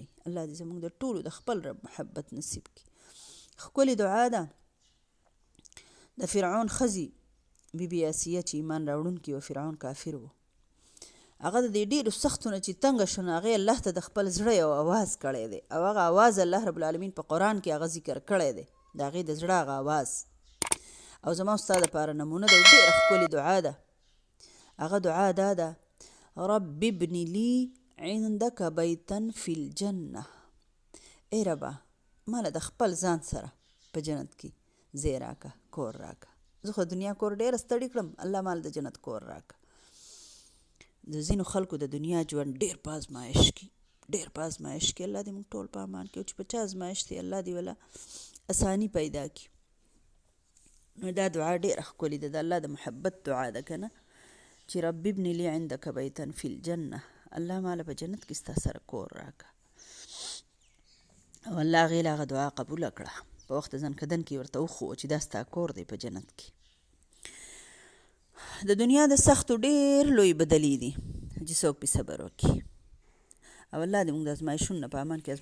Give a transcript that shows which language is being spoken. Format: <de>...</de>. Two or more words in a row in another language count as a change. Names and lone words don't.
<ps>الله دې زموږ د ټولو د خپل رب محبت نصیب کړي. ښکلې دعا ده د فرعون ښځې بیبي آسیه چې ایمان راوړونکي و، فرعون کافر و، هغه د دې ډېرو سختو نه چې تنګه شو نو هغې الله ته د خپل زړه یو اواز کړی دی، او هغه اواز</ps> <ar>الله رب العالمین</ar> <ps>په قرآن کې هغه ذکر کړی دی، د هغې د زړه هغه اواز. او زما او ستا دپاره نمونه ده، ډېره ښکلې دعا ده. هغه دعا دا ده:</ps> <ar>رب ابن لي عندك بیتا فی الجنه.</ar> <ps>ای ربه ماله د خپل ځان سره په جنت کې ځای راکه، کور راکه. زه خو دنیا کور ډېره ستړي کړم، الله مال د جنت کور راکه. د ځینو خلکو د دنیا ژوند ډېر په ازمایش کې، ډېر په ازمایش کې. الله دې موږ ټول په امان کې، چې په چا ازمایش دی الله دې ولا اساني پیدا کړي. نو دا دعا ډېره ښکلې ده، د الله د محبت دعا ده که نه، چې</ps> <ar>رب ابن لي عندك بیتا فی الجنه،</ar> <ps>الله ماله په جنت کې ستا سره کور راکه. او الله هغې له هغه دعا قبوله کړه، په وخت ځنکدن کې ورته وښوه چې دا ستا کور دی په جنت کې. د دنیا د سختو ډېر لوی بدلې دي چې څوک پې صبر وکړي. او الله دې موږ د ازمایښونو نه په امان کې.</ps>